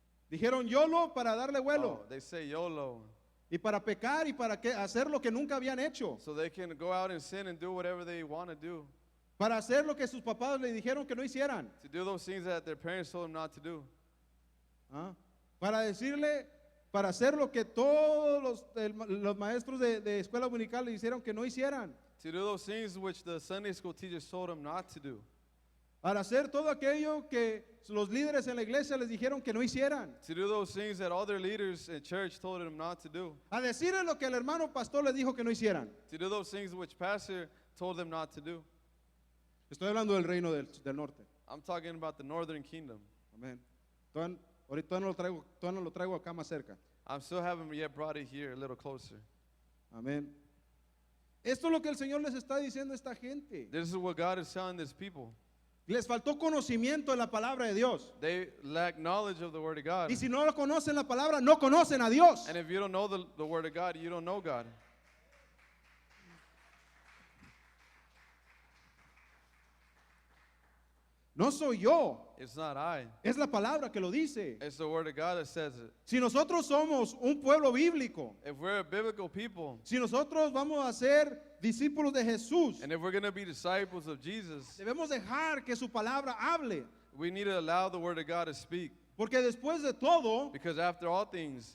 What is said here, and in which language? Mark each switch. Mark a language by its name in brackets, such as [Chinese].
[Spanish] Dijeron YOLO para darle vuelo [English] Oh, they say YOLO. [Spanish] y para pecar y para hacer lo que nunca habían hecho. [English] So they can go out and sin and do whatever they want to do. [Spanish] Para hacer lo que sus papás le dijeron que no hicieran. [English] To do those things that their parents told them not to do. [Spanish] ¿Ah? Para hacer lo que todos los maestros de escuela dominical le hicieron que no hicieran. [English] To do those things which the Sunday school teachers told them not to do. [Spanish] para hacer todo aquello que los líderes en la iglesia les dijeron que no hicieran, [English] To do those things that all their leaders in church told them not to do. [Spanish] a decirles lo que el hermano pastor les dijo que no hicieran. [English] To do those things which pastor told them not to do. [Spanish] Estoy hablando del reino del norte. [English] I'm talking about the northern kingdom. [Spanish] Amén. Ahorita todavía no lo traigo acá más cerca. [English] I still haven't yet brought it here a little closer. [Spanish] Amén. Esto es lo que el Señor les está diciendo a esta gente. [English] This is what God is telling these people. [Spanish] Les faltó conocimiento de la palabra de Dios. [English] They lack knowledge of the word of God. [Spanish] Y si no lo conocen la palabra, no conocen a Dios. [English] And if you don't know the word of God, you don't know God. [Spanish] No soy yo, [English] It's not I. [Spanish] es la palabra que lo dice. [English] It's the word of God that says it. [Spanish] Si nosotros somos un pueblo bíblico, [English] If we're a biblical people, [Spanish] si nosotros vamos a ser discípulos de Jesús, [English] and if we're going to be disciples of Jesus, [Spanish] debemos dejar que su palabra hable. [English] we need to allow the word of God to speak. [Spanish] Porque después de todo, [English] Because after all things,